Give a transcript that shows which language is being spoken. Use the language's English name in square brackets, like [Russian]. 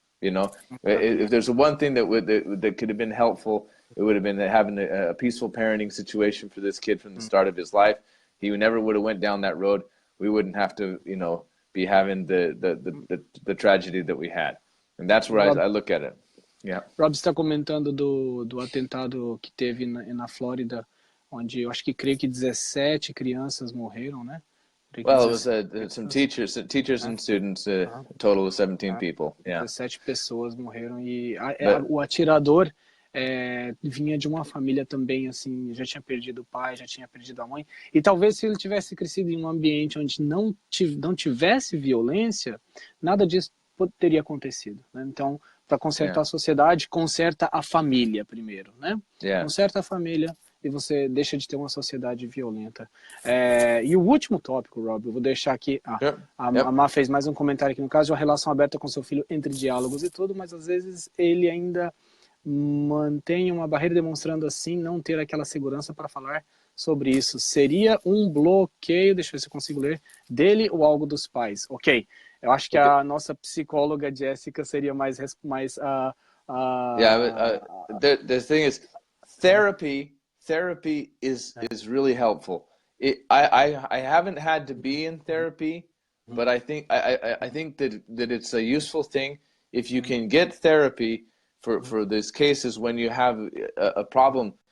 [English] You know, if there's one thing that could have been helpful, it would have been having a peaceful parenting situation for this kid from the start of his life. He never would have went down that road. We wouldn't have to, you know, be having the tragedy that we had. And that's where I look at it. Yeah. [Portuguese] Rob está comentando do atentado que teve na Flórida, onde eu acho que creio que 17 crianças morreram, né? [English] Well, it was some teachers and students, a total of 17 people. Yeah. [Portuguese] 17 pessoas morreram e o atirador vinha de uma família também, assim, já tinha perdido o pai, já tinha perdido a mãe. E talvez se ele tivesse crescido em um ambiente onde não tivesse violência, nada disso teria acontecido, né? Então, para consertar a sociedade, conserta a família primeiro, né? Conserta a família e você deixa de ter uma sociedade violenta. E o último tópico, Rob, eu vou deixar aqui. A Má fez mais um comentário aqui, no caso, uma relação aberta com seu filho entre diálogos e tudo, mas às vezes ele ainda mantém uma barreira, demonstrando assim não ter aquela segurança para falar sobre isso. Seria um bloqueio, deixa eu ver se eu consigo ler, dele ou algo dos pais. Ok. Eu acho que a nossa psicóloga Jéssica seria mais [English] Yeah, but the thing is, therapy is really helpful. I haven't had to be in therapy, but I think that it's a useful thing if you can get therapy for these cases when you have a problem.